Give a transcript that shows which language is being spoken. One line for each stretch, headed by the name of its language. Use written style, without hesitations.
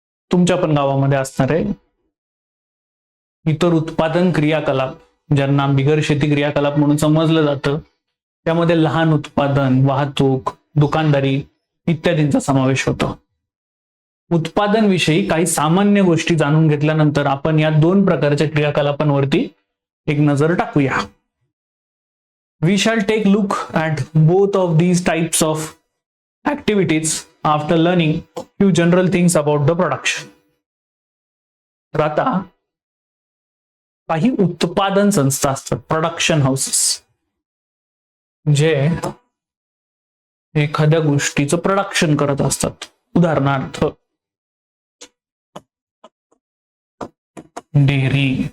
Marathi: तुमच्या पण गावामध्ये असणार आहे. इतर उत्पादन क्रियाकलाप ज्यांना बिगर शेती क्रियाकलाप म्हणून समजलं जातं, त्यामध्ये लहान उत्पादन, वाहतूक, दुकानदारी इत्यादींचा समावेश होतो. उत्पादन विषयी काही सामान्य गोष्टी जाणून घेतल्यानंतर आपण या 2 प्रकारच्या क्रियाकलापांवरती एक नजर टाकूया.
English: We shall take look at both of these types of activities after learning few general things about the production.
Marathi: तर आता काही उत्पादन संस्था असतात, प्रोडक्शन हाऊसेस, जे एखाद्या गोष्टीचं प्रोडक्शन करत असतात. उदाहरणार्थ डेअरी.